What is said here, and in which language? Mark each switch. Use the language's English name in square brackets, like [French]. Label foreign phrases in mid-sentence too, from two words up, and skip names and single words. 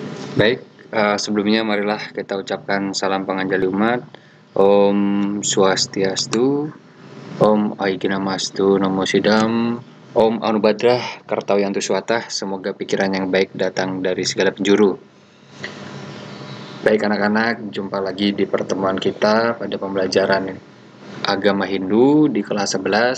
[Indonesian] Baik, sebelumnya marilah kita ucapkan salam panganjali umat. [Sanskrit] Om Swastiastu, Om Aiginamastu Namo Sidam, Om Anubadrah Kartawiyantu Swatah. [Indonesian] Semoga pikiran yang baik datang dari segala penjuru. Baik anak-anak, jumpa lagi di pertemuan kita pada pembelajaran agama Hindu di kelas 11.